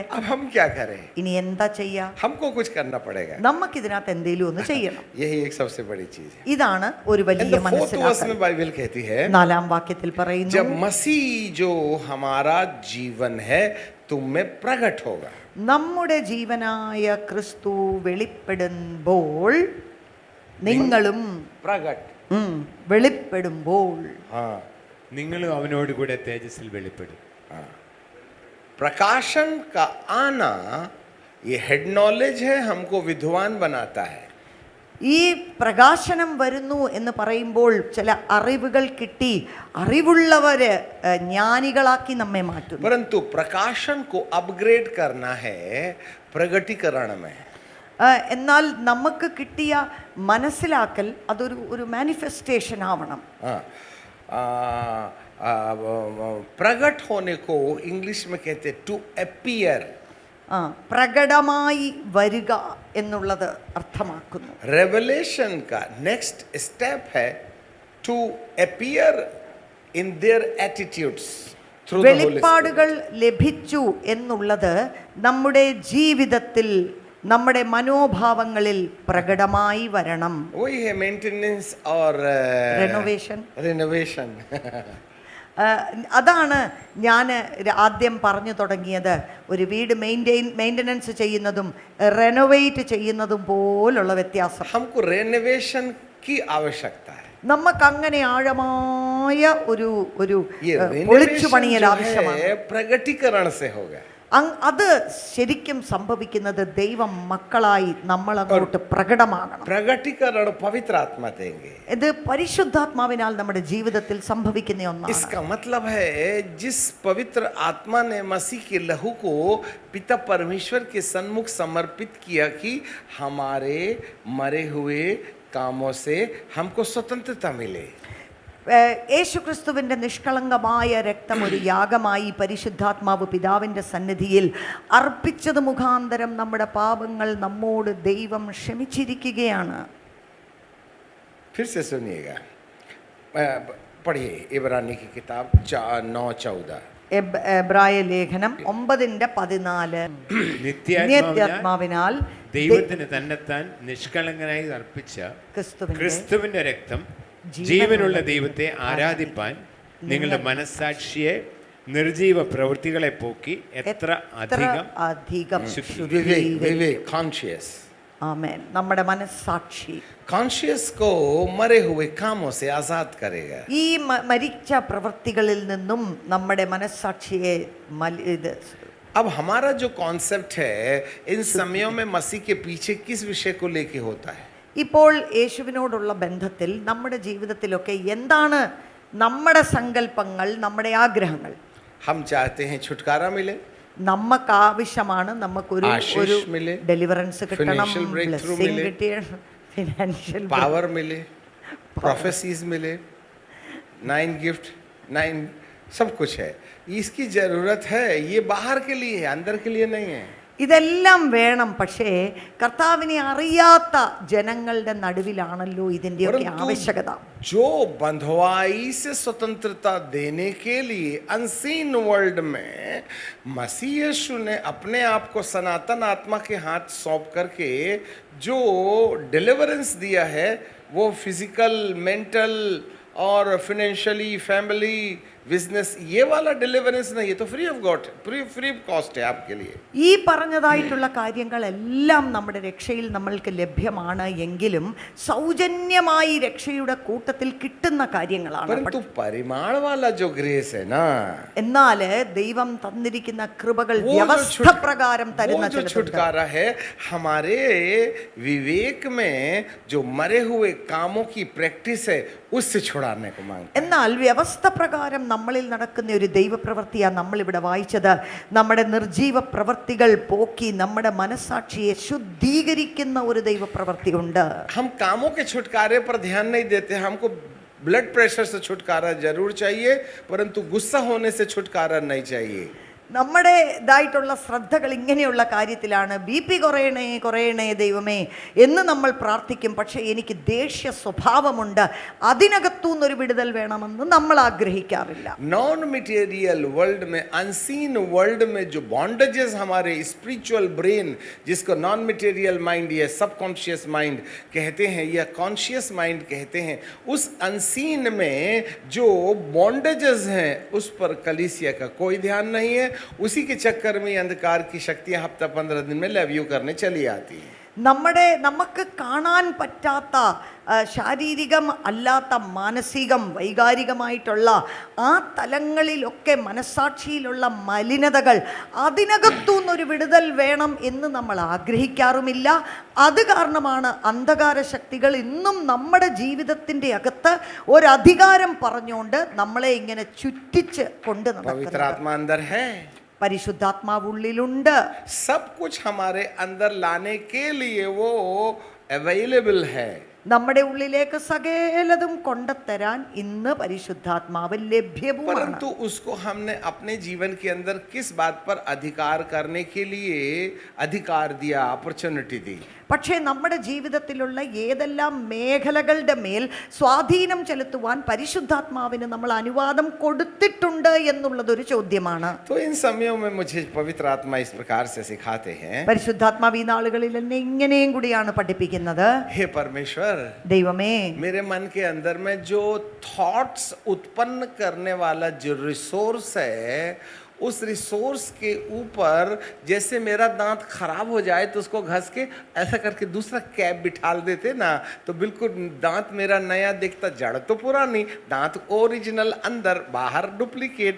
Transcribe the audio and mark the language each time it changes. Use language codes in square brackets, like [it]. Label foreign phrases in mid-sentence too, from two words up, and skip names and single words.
[hi] अब हम क्या करें? [ml] ഇനി എന്താ ചെയ്യാ? [hi] हमको कुछ करना पड़ेगा. [ml] നമുക്കിതിനകത്ത് എന്തെങ്കിലും ഒന്ന് ചെയ്യണം. [hi] यही एक सबसे बड़ी चीज है. [ml] ഇതാണ് ഒരു And വലിയ [en] the 4th verse [ml] മനസ്സിലാക്കൽ. [hi] में बाइबल कहती है, [ml] 4-ാം വാക്യത്തിൽ പറയുന്നു, [hi] जब मसीह जो हमारा जीवन है तुम में प्रकट होगा. [ml] നമ്മുടെ ജീവനായ ക്രിസ്തു വെളിപ്പെടുമ്പോൾ നിങ്ങളും [hi] प्रकट. [ml] വെളിപ്പെടുമ്പോൾ [hi] हाँ [ml] നിങ്ങളും അവനോട് കൂടെ തേജസ്സിൽ വെളിപ്പെടും. [hi] हाँ. प्रकाशन का आना ये [en] head knowledge [hi] है, हमको विद्वान बनाता है. [ml] ഈ പ്രകാശനം വരുന്നു എന്ന് പറയുമ്പോൾ ചില അറിവുകൾ കിട്ടി അറിവുള്ളവര് ജ്ഞാനികളാക്കി നമ്മെ മാറ്റുന്നു. [hi] परंतु प्रकाशन को अपग्रेड करना है प्रगटीकरण में. [ml] എന്നാൽ നമുക്ക് കിട്ടിയ മനസ്സിലാക്കൽ അതൊരു മാനിഫെസ്റ്റേഷൻ ആവണം. [hi] हाँ. प्रगट होने को इंग्लिश में कहते [en] to appear. [ml] പ്രകടമായി വരിക എന്നുള്ളത് അർത്ഥമാക്കുന്നു. [en] रेवलेशन का next step है to appear in their attitudes through the Holy Spirit. [ml] വെളിപ്പാടുകൾ ലഭിച്ചു എന്നുള്ളത് നമ്മുടെ ജീവിതത്തിൽ നമ്മുടെ മനോഭാവങ്ങളിൽ പ്രകടമായി വരണം. [hi] वही है मेंटेनेंस और [ml] റിനോവേഷൻ. [hi] रिनोवेशन. [ml] അതാണ് ഞാൻ ആദ്യം പറഞ്ഞു തുടങ്ങിയത്. ഒരു വീട് മെയിൻ്റനൻസ് ചെയ്യുന്നതും റെനോവേറ്റ് ചെയ്യുന്നതും പോലുള്ള വ്യത്യാസം. [hi] हमको रेनोवेशन की आवश्यकता है. [ml] നമുക്ക് അങ്ങനെ ആഴമായ ശക്തമായ ഒരു ഒരു [hi] ये [ml] പൊളിച്ചു renovation പണിയൽ [hi] जो [ml] ആവശ്യമാണ്. [hi] है प्रगटीकरण से होगा. [ml] അത് ശരിക്കും സംഭവിക്കുന്നത് ദൈവം മക്കളായി നമ്മൾ അങ്ങോട്ട് പ്രകടമാകണം. [hi] प्रगटीकरण पवित्र आत्मा देंगे. [ml] ഇത് പരിശുദ്ധാത്മാവിനാൽ നമ്മുടെ ജീവിതത്തിൽ സംഭവിക്കുന്ന ഒന്നാണ്. [hi] इसका मतलब है जिस पवित्र आत्मा ने मसीह के लहू को पिता परमेश्वर के सन्मुख समर्पित किया कि हमारे मरे हुए कामों से हमको स्वतंत्रता मिले. [ml] യേശുക്രിസ്തുവിൻ്റെ നിഷ്കളങ്കമായ രക്തം ഒരു യാഗമായി പരിശുദ്ധാത്മാവ് പിതാവിൻ്റെ സന്നിധിയിൽ അർപ്പിച്ചത് മുഖാന്തരം നമ്മുടെ പാപങ്ങൾ നമ്മോട് ദൈവം ക്ഷമിച്ചിരിക്കുകയാണ്. [hi] फिर से सुनिएगा, पढ़िए इब्रानी की किताब 9:14. [ml] എബ്രായ ലേഖനം 9:14. നിത്യാത്മാവിനാൽ ദൈവത്തിന് തന്നെത്താൻ നിഷ്കളങ്കനായി അർപ്പിച്ച ക്രിസ്തുവിന്റെ രക്തം ജീവനുള്ള ദൈവത്തെ ആരാധിപ്പാൻ നിങ്ങളുടെ മനസ്സാക്ഷിയെ നിർജീവ പ്രവൃത്തികളെ പോക്കി എത്ര അധികം [hi] कॉन्शियस. [ml] ആമേൻ. നമ്മുടെ മനസ്സാക്ഷി [hi] कॉन्शियस को मरे हुए कामों से आजाद करेगा. [ml] ഈ മരിച്ച പ്രവൃത്തികളിൽ നിന്നും നമ്മുടെ മനസ്സാക്ഷിയെ [hi] अब हमारा जो कॉन्सेप्ट है इन समयों में मसीह के पीछे किस विषय को लेके होता है? [ml] ഇപ്പോൾ യേശുവിനോടുള്ള ബന്ധത്തിൽ നമ്മുടെ ജീവിതത്തിലൊക്കെ എന്താണ് നമ്മുടെ സങ്കല്പങ്ങൾ, നമ്മുടെ ആഗ്രഹങ്ങൾ? [hi] हम चाहते हैं छुटकारा मिले, [ml] നമുക്ക് ആവശ്യമാണ് നമുക്കൊരു ഒരു ഡെലിവറൻസ് കിട്ടണം, ബ്ലെസ്സിംഗ് കിട്ടണം, ഫിനാൻഷ്യൽ [hi] पावर मिले, प्रोफेसीज मिले, 9 गिफ्ट, 9 सब कुछ है. इसकी जरूरत है. ये बाहर के लिए है, अंदर के लिए नहीं है. [ml] ഇതെല്ലാം വേണം. പക്ഷേ കർത്താവിനെ അറിയാത്ത ജനങ്ങളുടെ നടുവിലാണല്ലോ ഇതിൻ്റെയൊക്കെ ആവശ്യകത. [hi] जो बंधुआई से स्वतंत्रता देने के लिए [en] unseen world [hi] में मसीह यीशु ने अपने आप को सनातन आत्मा के हाथ सौंप करके जो डिलीवरेंस दिया है, वो [en] physical, mental [hi] और [en] financially, family, business, [hi] ये वाला डिलीवरेंस नहीं है. तो [en] free of God, free of cost [hi] है आपके लिए. [ml] ഈ പറഞ്ഞതായിട്ടുള്ള കാര്യങ്ങളെല്ലാം നമ്മുടെ രക്ഷയിൽ നമ്മൾക്ക് ലഭ്യമാണ് എങ്കിലും സൗജന്യമായി രക്ഷയുടെ കൂട്ടത്തിൽ കിട്ടുന്ന കാര്യങ്ങളാണ്. [hi] परंतु परिमाण वाला जो ग्रेस है ना, [ml] എന്നാൽ ദൈവം തന്നിരിക്കുന്ന കൃപകൾ വ്യവസ്ഥ പ്രകാരം തരുന്ന [hi] जो छुटकारा है हमारे विवेक में जो मरे हुए कामों की प्रैक्टिस है उससे छुड़ाने को मांगता है. [ml] എന്നാൽ വ്യവസ്ഥ പ്രകാരം നമ്മളിൽ നടക്കുന്ന ഒരു ദൈവപ്രവൃത്തിയാണ് നമ്മളിവിടെ വായിച്ചത്. നമ്മുടെ നിർജീവ പ്രവൃത്തികൾ പോക്കി നമ്മുടെ മനസ്സാക്ഷിയെ ശുദ്ധീകരിക്കുന്ന ഒരു ദൈവപ്രവൃത്തി ഉണ്ട്. [hi] हम कामों के छुटकारे पर ध्यान नहीं देते. हमको [en] blood pressure [hi] से छुटकारा जरूर चाहिए, परंतु गुस्सा होने से छुटकारा नहीं चाहिए. [ml] നമ്മുടേതായിട്ടുള്ള ശ്രദ്ധകൾ ഇങ്ങനെയുള്ള കാര്യത്തിലാണ്. BP കുറയണേ കുറയണേ ദൈവമേ എന്ന് നമ്മൾ പ്രാർത്ഥിക്കും. പക്ഷേ എനിക്ക് ദേഷ്യ സ്വഭാവമുണ്ട്, അതിനകത്തുനിന്നൊരു വിടുതൽ വേണമെന്ന് നമ്മൾ ആഗ്രഹിക്കാറില്ല. [en] non material world [hi] में, [en] unseen world [hi] में जो बॉन्डेजेस हमारे [en] spiritual brain, [hi] जिसको [en] non material mind [hi] या [en] subconscious mind [hi] कहते हैं या [en] conscious mind [hi] कहते हैं, उस अनसीन में जो बॉन्डेजेस हैं उस पर कलीसिया का कोई ध्यान नहीं है. उसी के चक्कर में अंधकार की शक्तियां हफ्ता 15 दिन में [en] love you [hi] करने चली आती हैं. [ml] നമുക്ക് കാണാൻ പറ്റാത്ത ശാരീരികം അല്ലാത്ത മാനസികം വൈകാരികമായിട്ടുള്ള ആ തലങ്ങളിലൊക്കെ മനസ്സാക്ഷിയിലുള്ള മലിനതകൾ, അതിനകത്തുനിന്നൊരു വിടുതൽ വേണം എന്ന് നമ്മൾ ആഗ്രഹിക്കാറുമില്ല. അത് കാരണമാണ് അന്ധകാര ശക്തികൾ ഇന്നും നമ്മുടെ ജീവിതത്തിൻ്റെ അകത്ത് ഒരധികാരം പറഞ്ഞുകൊണ്ട് നമ്മളെ ഇങ്ങനെ ചുറ്റിച്ച് കൊണ്ട് നടക്കുന്നത്. പരിശുദ്ധാത്മാവ് ഉള്ളിലുണ്ട്. [hi] सब कुछ हमारे अंदर लाने के लिए वो अवेलेबल है. [ml] നമ്മുടെ ഉള്ളിലേക്ക് സകലതും കൊണ്ടുതരാൻ ഇന്ന് പരിശുദ്ധാത്മാവ് ലഭ്യവുമാണ്. [hi] परंतु उसको हमने अपने जीवन के अंदर किस बात पर अधिकार करने के लिए अधिकार दिया, अपॉर्चुनिटी दी. [ml] പക്ഷേ നമ്മുടെ ജീവിതത്തിലുള്ള ഏതെല്ലാം മേഖലകളുടെ മേൽ സ്വാധീനം ചെലുത്തുവാൻ പരിശുദ്ധാത്മാവിന് നമ്മൾ അനുവാദം കൊടുത്തിട്ടുണ്ട് എന്നുള്ളതൊരു ചോദ്യമാണ്. [hi] तो इन समयों में मुझे पवित्र आत्मा इस प्रकार से सिखाते हैं. [ml] പരിശുദ്ധാത്മാവ് ഈ നാളുകളിൽ എന്നെ ഇങ്ങനെയും കൂടിയാണ് പഠിപ്പിക്കുന്നത്. [hi] हे परमेश्वर, [ml] ദൈവമേ, [hi] मेरे मन के अंदर में जो थॉट्स उत्पन्न करने वाला जो रिसोर्स है उस रिसोर्स के ऊपर जैसे मेरा दांत खराब हो जाए तो उसको घस के ऐसा करके दूसरा कैप बिठा देते ना, तो बिल्कुल दांत मेरा नया दिखता, जड़ तो पुरानी, दांत ओरिजिनल, अंदर बाहर डुप्लीकेट।